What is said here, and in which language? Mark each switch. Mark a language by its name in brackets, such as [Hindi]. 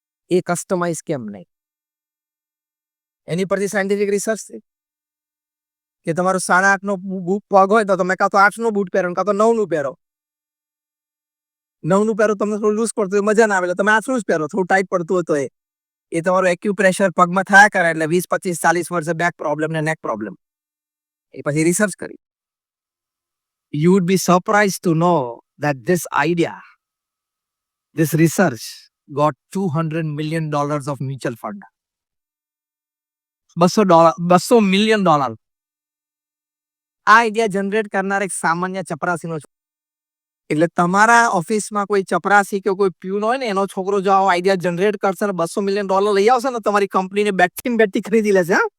[Gujarati] એ customise કેમ નહીં? એની પરથી સાયન્ટિફિક રિસર્ચ છે કે તમારો 8.5 નો પગ હોય તો તમે કાં તો 8 નો બૂટ પહેરો, કાં તો 9 નું પહેરો. 9 નું પહેરો તમને થોડું લૂઝ પડતું હોય, મજા ના આવે, તમે 8 નું જ પહેરો, થોડું ટાઈટ પડતું હોય તો એ તમારું એક્યુપ્રેશર પગમાં થયા કરે એટલે 20, 25, 40 વર્ષે બેક પ્રોબ્લેમ ને નેક પ્રોબ્લેમ. એ પછી રિસર્ચ કરી. [English] You would be surprised to know that this idea, this research got $200 million of mutual fund. $200 million. [Gujarati] આ આઈડિયા જનરેટ કરનાર એક સામાન્ય ચપરાસીનો. એટલે તમારા ઓફિસમાં કોઈ ચપરાસી કે કોઈ પ્યુન હોય ને, એનો છોકરો જો આવો આઈડિયા જનરેટ કરશે ને $200 million લઈ આવશે ને, તમારી કંપનીને બેઠી ખરીદી લેશે.